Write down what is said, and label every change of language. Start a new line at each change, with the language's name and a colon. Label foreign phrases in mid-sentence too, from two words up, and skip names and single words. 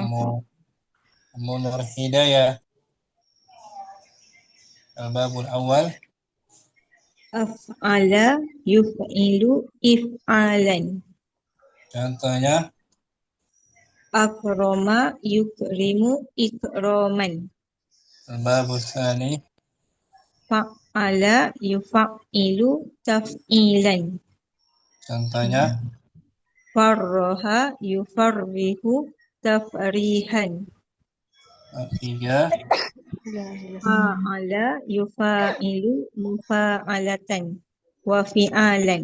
Arabic: Ummu Nur Hidayah, الباب الأول, أفعل يفعل إفعالا.
Malay: contohnya,
Arabic: أكرم يكرم إكراما. الباب الثاني, فعل يفعل تفعيلا.
Malay: contohnya,
Arabic: فرح يفرح تفريحا.
Malay: tiga,
Arabic: فاعل يفاعل مفاعلة وفعالا.